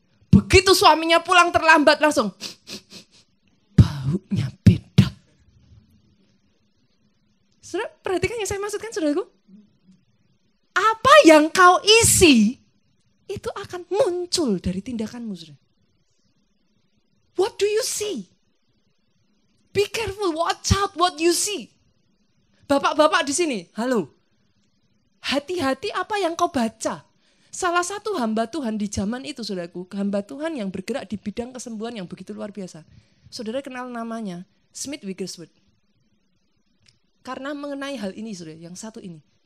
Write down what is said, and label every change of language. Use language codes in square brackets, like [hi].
[id] Begitu suaminya pulang terlambat langsung, baunya beda. Saudara, perhatikan yang saya maksudkan, saudaraku. Apa yang kau isi, itu akan muncul dari tindakanmu, saudara. [en] What do you see? Be careful, watch out what you see. [id] Bapak-bapak di sini, halo. Hati-hati apa yang kau baca. Salah satu hamba Tuhan di zaman itu, saudaraku, hamba Tuhan yang bergerak di bidang kesembuhan yang begitu luar biasa. Saudara kenal namanya, Smith Wigglesworth. Karena mengenai hal ini, saudara, yang satu ini.